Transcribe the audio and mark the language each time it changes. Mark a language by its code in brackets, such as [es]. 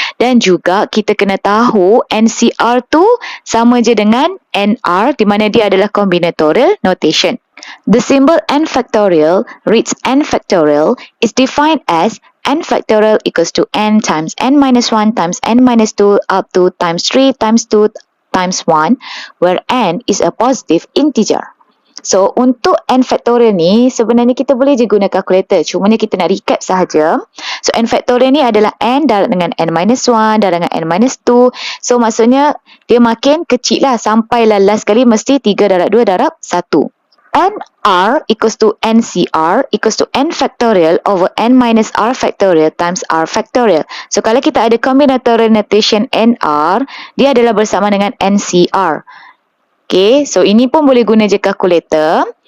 [ms] Dan juga kita kena tahu NCR tu sama je dengan NR di mana dia adalah combinatorial notation. [en] The symbol n factorial reads n factorial is defined as n factorial equals to n times n minus 1 times n minus 2 up to times 3 times 2 times 1 where n is a positive integer. [ms] So, untuk n factorial ni, sebenarnya kita boleh je guna calculator. Cumanya kita nak recap sahaja. So, n factorial ni adalah n darab dengan n minus 1, darab dengan n minus 2. So, maksudnya dia makin kecil lah. Sampailah last kali mesti 3 darab 2 darab 1. [en] NR equals to NCR equals to n factorial over n minus r factorial times r factorial. [ms] So, kalau kita ada combinatorial notation NR, dia adalah bersama dengan NCR. Okay, so ini pun boleh guna je calculator.